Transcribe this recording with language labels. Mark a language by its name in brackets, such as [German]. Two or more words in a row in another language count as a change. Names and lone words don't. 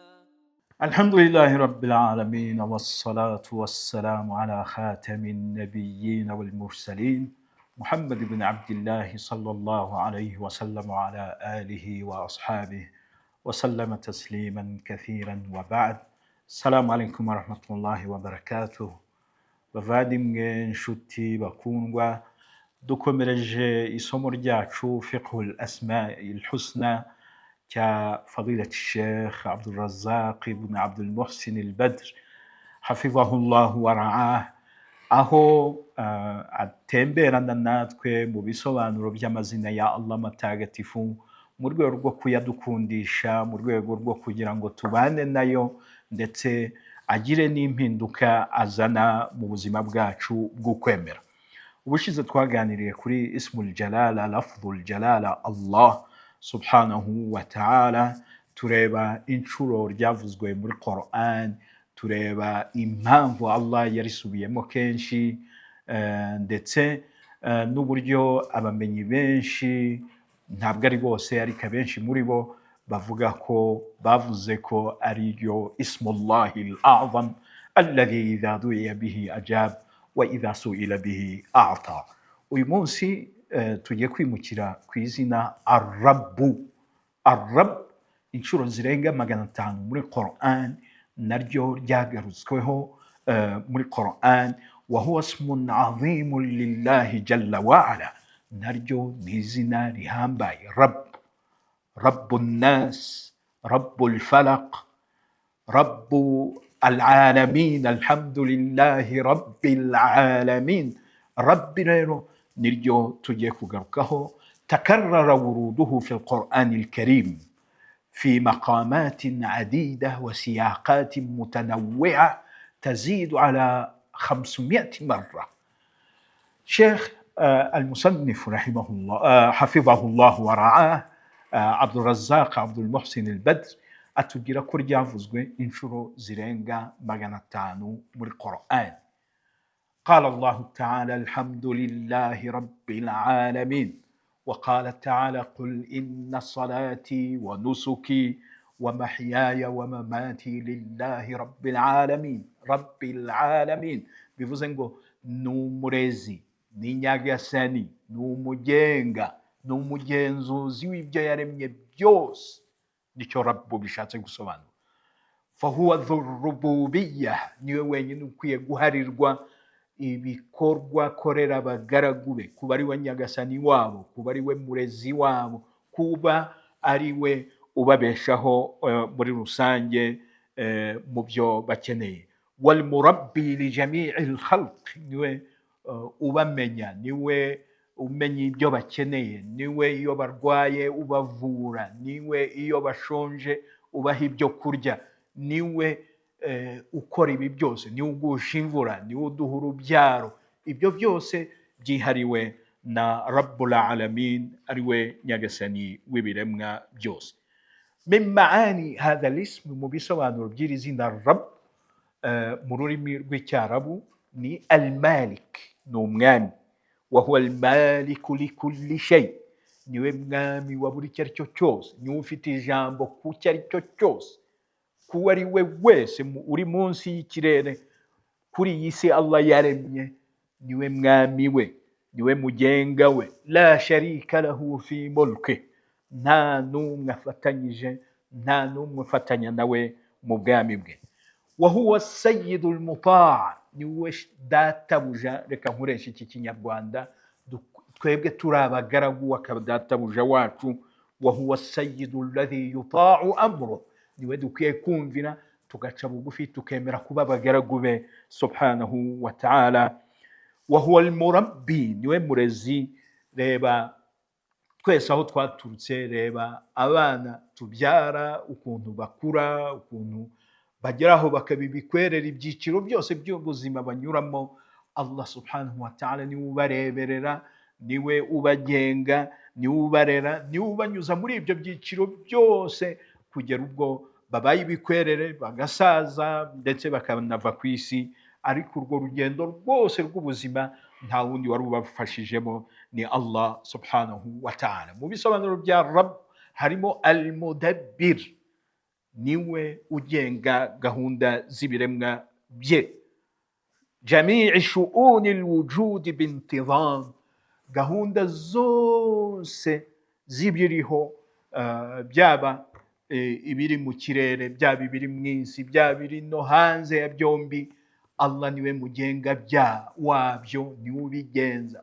[Arabic] الحمد لله رب العالمين والصلاة والسلام على خاتم النبيين والمرسلين محمد بن عبد الله صلى الله عليه وسلم وعلى آله وأصحابه وسلم تسليما كثيرا وبعد. السلام عليكم ورحمة الله وبركاته. [Kinyarwanda] bavandimwe nshuti bakundwa, dukomereje isomo ryacu [Arabic] فقه الأسماء الحسنى [Kinyarwanda] cya fadilat Sheikh Abdul Razzaq ibn Abdul Muhsin al-Badr [Arabic] حفظه الله ورعاه, [Kinyarwanda] aho atemberana natwe mu bisobanuro by'amazina ya Allah matagatifu mu rwego rwo kuyadukundisha, mu rwego rwo kugira ngo tubane nayo ndetse agire n'impinduka azana mu buzima bwacu bw'ukwemera. Ubushize twaganiriye kuri [Arabic] اسم الجلالة، لفظ الجلالة الله سبحانه وتعالى, [Kinyarwanda] tureba inshuro ryavuzwe muri Quran, tureba impamvu Allah yarisubiyemo kenshi, ndetse n'uburyo abamenyi benshi, ntabwo ari bose ariko abenshi muri bo, bavuga ko bavuze ko ari yo [Arabic] اسم الله الأعظم الذي إذا دعي به أجاب وإذا سئل به أعطى. [Kinyarwanda] Uyu munsi tugiye kwimukira ku izina ar-rabbu. Ar-rabb inshuro zirenga 500 muri Quran, naryo ryagarutsweho muri Quran. [Arabic] وهو اسم عظيم لله جل وعلا, [Kinyarwanda] naryo ni izina rihambaye. [Arabic] رب الناس، رب الفلق، رب العالمين، الحمد لله رب العالمين. [Kinyarwanda] رب rero niryo tugiye kugarukaho. [Arabic] تكرر وروده في القرآن الكريم في مقامات عديدة وسياقات متنوعة تزيد على 500 مرة. شيخ المصنف رحمه الله حفظه الله ورعاه [Kinyarwanda] Abdul Razzaq Abdul Muhsin al-Badr atubwira ko ryavuzwe inshuro zirenga 500 muri Quran. [Arabic] قال الله تعالى الحمد لله رب العالمين، وقال تعالى قل إن صلاتي ونسكي ومحياي ومماتي لله رب العالمين. رب العالمين [Kinyarwanda] bivuze ngo ni umurezi, ni nyagasani, ni umugenga, ni umugenzuzi w'ibyo yaremye byose. Nicyo rabbu bishatse gusobanura. [Arabic] فهو ذو الربوبية, [Kinyarwanda] niwe wenyine ukwiye guharirwa ibikorwa akorera abagaragu be, kuba ari we nyagasani wabo, kuba ari we murezi wabo, kuba ari we ubabeshaho muri rusange mu byo bakeneye. [Arabic] والمربي لجميع الخلق, [Kinyarwanda] niwe ubamenya, niwe umenya ibyo bakeneye, niwe iyo barwaye ubavura, niwe iyo bashonje ubaha ibyo kurya, niwe ukora ibi byose, niwe ugusha imvura, niwe uduha urubyaro. Ibyo byose byihariwe na [Arabic] رب العالمين, [Kinyarwanda] ariwe nyagasani w'ibiremwa byose. [Arabic] من معاني هذا الاسم, [Kinyarwanda] mu bisobanuro by'iri zina Rabb mu rurimi rw'icyarabu ni al-Malik, ni umwami. [Arabic] وهو المالك لكل شيء, [Kinyarwanda] niwe mwami wa buri icyo ari cyo cyose, niwe ufite ijambo ku cyo ari cyo cyose, kuwo ari we wese uri munsi y'ikirere kuri iyi si Allah yaremye, niwe mwami we, niwe mugenga we. [Arabic] لا شريك له في ملكه, [Kinyarwanda] nta n'umwe afatanyije, nta n'umwe ufatanya nawe mu bwami bwe. [Arabic] وهو سيد المطاع', [Kinyarwanda] niwe databuja. Reka nkoresha iki kinyarwanda, twebwe turi abagaragu akaba databuja wacu. [Arabic] وهو السيد الذي يطاع أمره, [Kinyarwanda] niwe dukwiye kumvira tugaca bugufi tukemera kuba abagaragu be [Arabic] سبحانه وتعالى. وهو المربي, [Kinyarwanda] niwe murezi. Reba twese aho twaturutse, reba abana tubyara ukuntu bakura, ukuntu bageraho bakabibikwerera ibyiciro byose by'ubuzima banyuramo. [Arabic] الله سبحانه وتعالى [Kinyarwanda] niwe ubareberera, niwe ubagenga, niwe ubarera, niwe ubanyuza muri ibyo byiciro byose kugera ubwo babaye ibikwerere bagasaza ndetse bakanava ku isi, ariko urwo rugendo rwose rw'ubuzima nta wundi wari ubafashijemo ni [Arabic] الله سبحانه وتعالى. [Kinyarwanda] Mu bisobanuro bya Rabb harimo al-mudabbir, niwe ugenga gahunda z'ibiremwa bye, [Arabic] جميع شؤون الوجود بانتظام, [Kinyarwanda] gahunda zose z'ibiriho, byaba ibiri mu kirere, byaba ibiri mu isi, byaba ibiri no hanze ya byombi, Allah niwe mugenga wabyo, niwe ubigenza.